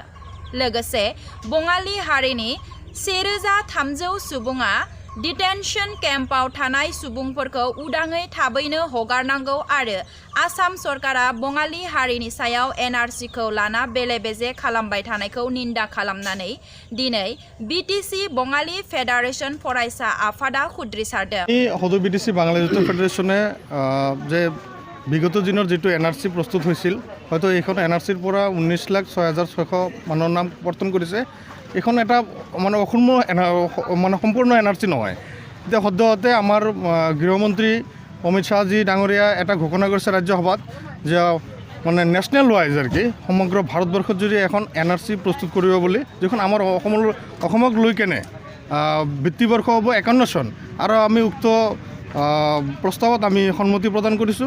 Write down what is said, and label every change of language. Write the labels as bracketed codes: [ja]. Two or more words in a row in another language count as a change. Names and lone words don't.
[brx] लोगोसे बंगाली हारिनि 1300 सुबुङा [en] detention camp [brx] थानाय सुबुंफोरखौ उदाङै थाबैनो हगारनांगौ आरो आसाम सरकारा बंगाली हारिनि सायाव NRC खौ लाना बेले-बेजे खालामबाय थानायखौ निन्दा खालामनानै दिनै BTC बंगाली फेडारेशन फरायसा आफादा खुद्रिसारदों। [as] সদৌ BTC বাংলা জাতীয় ফেডারেশনে যে বিগত দিনৰ যেটো NRC প্ৰস্তুত হৈছিল হয়তো এইখন NRCৰ পৰা 19,06,600 মানুহৰ নাম প্ৰৱৰ্তন কৰিছে। এখন এটা মানে অসম মানে সম্পূৰ্ণ NRC নহয়। এতিয়া সদ্যহতে আমাৰ গৃহমন্ত্ৰী অমিত শাহজি ডাঙৰীয়া এটা ঘোষণা কৰিছে ৰাজ্যসভাত যে মানে [en] nationwide [as] আৰু কি সমগ্ৰ ভাৰতবৰ্ষত যদি এখন NRC প্ৰস্তুত কৰিব বুলি যিখন আমাৰ অসমক লৈ কেনে বৃত্তিবৰ্ষ হ'ব 51 চন আৰু আমি উক্ত প্ৰস্তাৱত আমি সন্মতি প্ৰদান কৰিছোঁ।